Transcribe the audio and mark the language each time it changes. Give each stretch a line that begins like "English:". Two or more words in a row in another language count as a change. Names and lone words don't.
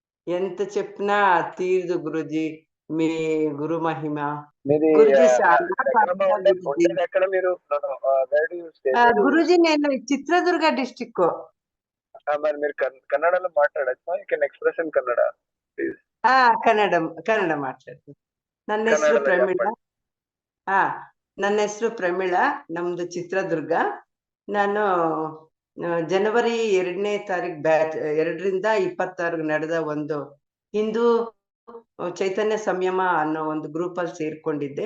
Telugu: ఎంత చెప్పినా తీరదు గురూజీ. మీ గురు మహిమ. మీది గురూజీ ఎక్కడమ్మా గురూజీ. ఉండేది ఎక్కడ మీరు?
English: where do you stay?
Telugu: గురూజీ నేను చిత్రదుర్గ డిస్ట్రిక్ట్. మరి మీరు కన్నడలో మాట్లాడచ్చా?
English: you can express in Kannada please.
Kannada: ಕನ್ನಡ ಮಾತಾಡ್ತೀನಿ. ನನ್ನ ಹೆಸರು ಕನ್ನಡದಲ್ಲಿ ಪ್ರಮೀಳಾ.
Telugu: చెప్పండి.
Kannada: ನನ್ನ ಹೆಸರು ಪ್ರಮೀಳಾ. ನಮ್ದು ಚಿತ್ರದುರ್ಗ. ನಾನು ಜನವರಿ 2ನೇ ತಾರೀಕು 2ರಿಂದ 26 ನಡೆದ ಒಂದು ಹಿಂದೂ ಚೈತನ್ಯ ಸಂಯಮ ಅನ್ನೋ ಒಂದು ಗ್ರೂಪ್ ಅಲ್ಲಿ ಸೇರ್ಕೊಂಡಿದ್ದೆ.